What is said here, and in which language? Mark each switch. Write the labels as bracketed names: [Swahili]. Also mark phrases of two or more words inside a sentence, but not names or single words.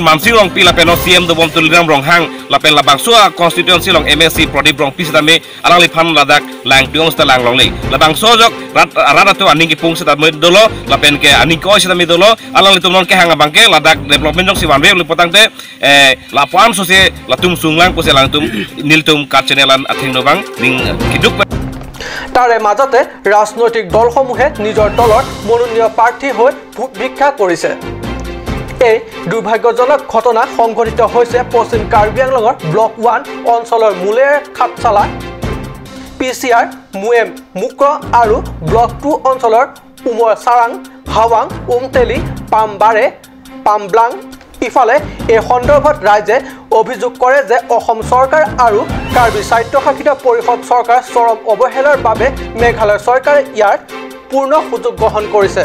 [Karbi] Mansing long pila peno CM do bom tuligram rong hang lapen labang so constituency long MSC Prodip rong pis tame alang li phan ladak langdung lang long le labang so jok rata to aning ki pung sa tame dolo lapen ke aning ko sa tame dolo alang li tumnon ke hang abang ke ladak development jong siwan re lipotang te lapuan so se latum sunglang ko se langtum niltum kachenelan athing no bang ning kiduk [Assamese] তাৰে মাজতে ৰাজনৈতিক দলসমূহে নিজৰ দলৰ মনোনীয় প্ৰাৰ্থী হৈ ভোট ভিক্ষা কৰিছে। এই দুৰ্ভাগ্যজনক ঘটনা সংঘটিত হৈছে পশ্চিম কাৰ্বি আংলঙৰ ব্লক 1 অঞ্চলৰ মুলেৰ খাটচালা PCR মুএম মুক্ৰ আৰু ব্লক 2 অঞ্চলৰ উমৰ সাৰাং হাৱাং উমতেলি পামবাৰে পামব্লাং ইফালে এই সন্দৰ্ভত ৰাইজে অভিযোগ কৰে যে অসম চৰকাৰ আৰু কাৰ্বি স্বায়ত্তশাসিত পৰিষদ চৰকাৰ চৰম অৱহেলাৰ বাবে মেঘালয় চৰকাৰে ইয়াৰ পূৰ্ণ সুযোগ গ্ৰহণ কৰিছে।